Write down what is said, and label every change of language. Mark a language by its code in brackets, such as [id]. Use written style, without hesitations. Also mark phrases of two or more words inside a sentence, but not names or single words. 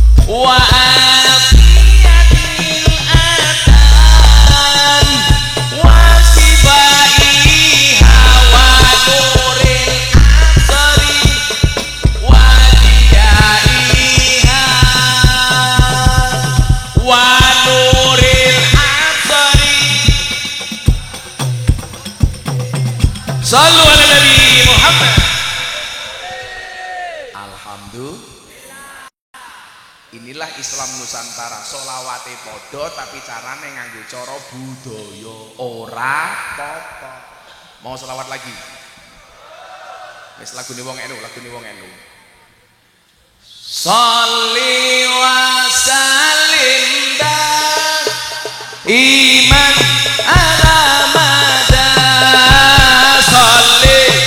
[ar] وعافية الأبدان وشفائها ونور الأبصار وضيائها ونور الأبصار. صلوا على النبي محمد. Alhamdulillah. [id] Inilah Islam Nusantara, [jv] solawate podo tapi carane nganggo cara budaya, ora apa-apa. [id] Mau solawat lagi? [jv] Wis lagune wong NU, lagune wong NU. [ar] صل وسلم دائما على مدى صل